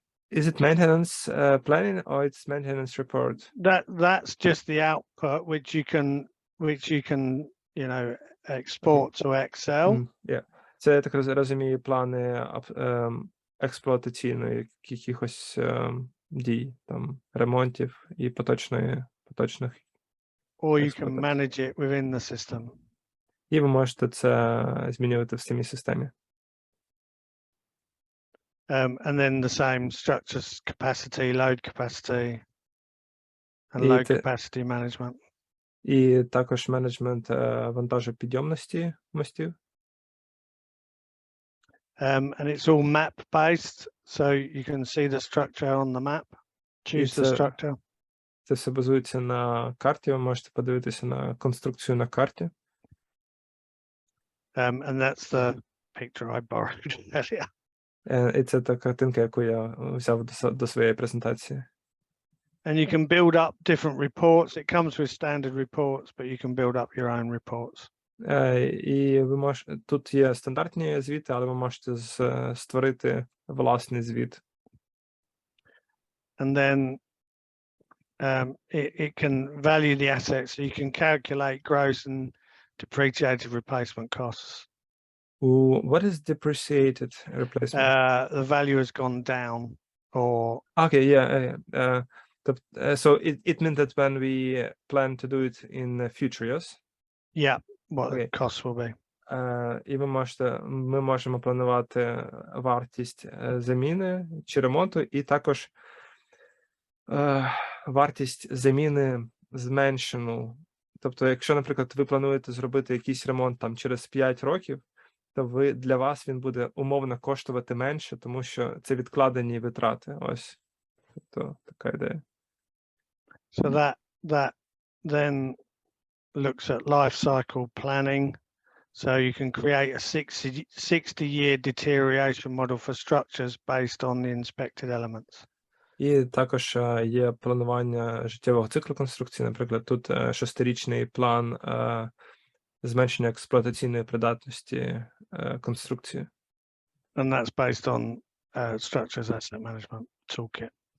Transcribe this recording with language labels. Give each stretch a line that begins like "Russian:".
English: Is it maintenance planning or it's maintenance report? That's just the output which you can export to Excel. Yeah.
Ukrainian: Це, я так розумію, плани експлуатаційної якихось дій, там, ремонтів і поточних.
English: Or you can manage it within the system.
Ukrainian: І ви можете це змінювати в самій системі.
English: And then the same structures, capacity, load capacity, and load capacity management.
Ukrainian: І також менеджмент вантажопідйомності мостів.
English: And it's all map based, so you can see the structure on the map, choose the structure.
Ukrainian: Це все базується на карті, ви можете подивитися на конструкцію на карті.
English: And that's the picture I borrowed earlier.
Ukrainian: І це та картинка, яку я взяв до своєї презентації.
English: And you can build up different reports. It comes with standard reports, but you can build up your own reports.
Ukrainian: І ви можете, тут є стандартні звіти, але ви можете створити власний звіт.
English: And then it can value the assets, so you can calculate gross and depreciated replacement costs. What is depreciated replacement? The value has gone down, or Okay, yeah. So it means that when we plan to do it in the future, yes? yeah, what Okay. the costs will be.
Ukrainian: І ми можемо планувати вартість заміни чи ремонту, і також вартість заміни зменшену. Тобто, якщо, наприклад, ви плануєте зробити якийсь ремонт там через 5 років, то для вас він буде умовно коштувати менше, тому що це відкладені витрати. Ось. Тобто, така ідея. So that then looks at life cycle planning. So you can create a 60-year deterioration model for structures based on the inspected elements. І також є планування життєвого циклу конструкції. Наприклад, тут 6-річний план зменшення експлуатаційної придатності конструкції.
English: And that's based on structures asset management toolkit.